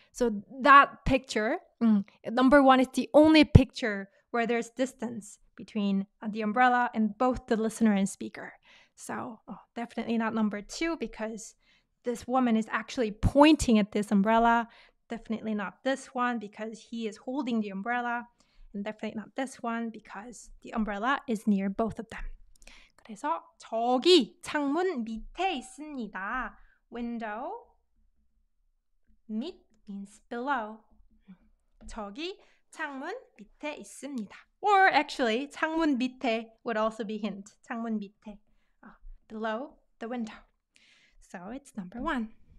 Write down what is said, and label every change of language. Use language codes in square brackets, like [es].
[en] So that picture, number one, is the only picture where there's distance between the umbrella and both the listener and speaker. So definitely not number two because this woman is actually pointing at this umbrella. Definitely not this one because he is holding the umbrella. And definitely not this one because the umbrella is near both of them. [ko] 그래서 저기 창문 밑에 있습니다. [en] Window, 밑 means below. [ko] 저기 창문 밑에 있습니다. [en] Or actually, [ko] 창문 밑에 [en] would also be hint. 창문 밑에, below the window. So it's number one.